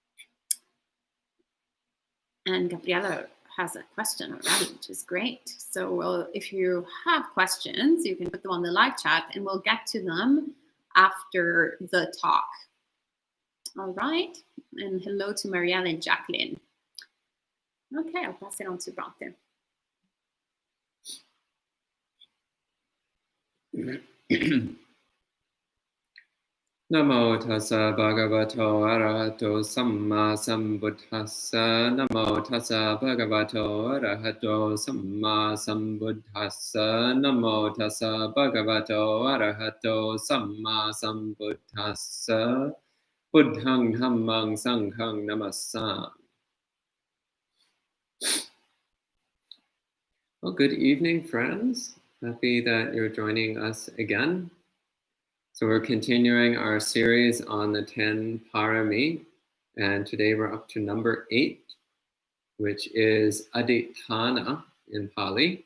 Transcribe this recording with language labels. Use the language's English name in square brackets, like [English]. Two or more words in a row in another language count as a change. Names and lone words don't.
[English] And Gabriela has a question already, which is great. So if you have questions, you can put them on the live chat and we'll get to them after the talk. All right. And hello to Marielle and Jacqueline. Okay, I'll pass it on to Bhante. [Pali] Namo tassa bhagavato arahato samma sambuddhassa. Namo tassa bhagavato arahato samma sambuddhassa. Namo tassa bhagavato arahato samma sambuddhassa. Buddhang dhammang sanghang namassami. [English] Well, good evening, friends. Happy that you're joining us again. So we're continuing our series on the 10 parami, and today we're up to number 8, which is adhiṭṭhāna in Pali.